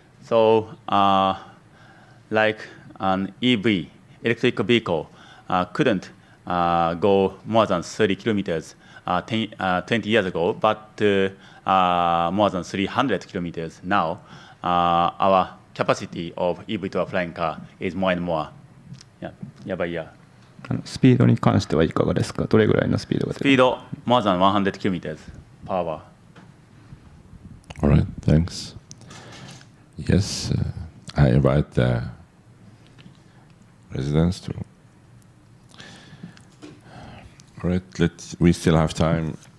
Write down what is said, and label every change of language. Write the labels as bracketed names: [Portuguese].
[English] So like an EV, electric vehicle, couldn't go more than 30 kilometers 20 years ago, but more than 300 kilometers now. Our capacity of EV to a flying car is more and more year by year. [Japanese] スピードに関してはいかがですか？どれぐらいのスピードが出る？ [English] スピード more than 100 kilometers per hour. All right, thanks. Yes, I invite the residents to. All right, we still have time.